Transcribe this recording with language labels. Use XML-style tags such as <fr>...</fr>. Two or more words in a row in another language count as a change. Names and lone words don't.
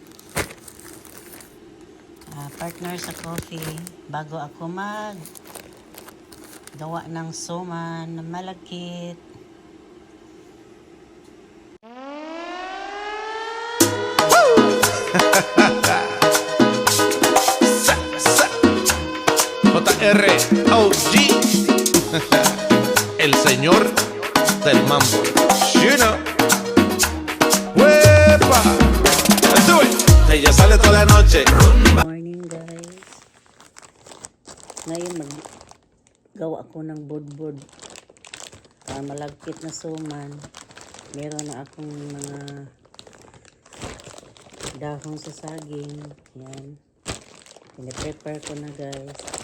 <tl>Partner sa coffee bago ako gawa ng suman na malakit.</tl> <es>JR OG el señor del mambo.</es> <en>You know. ¡Huepa! Let's do it.</en> <es>Ella sale toda la noche.</es> <en>Morning, guys.</en> <tl>Ngayon gawa ako ng budbud. Malagkit na suman. Meron na akong mga dahon sa saging. Yan. Pine-prepare ko na, guys.</tl>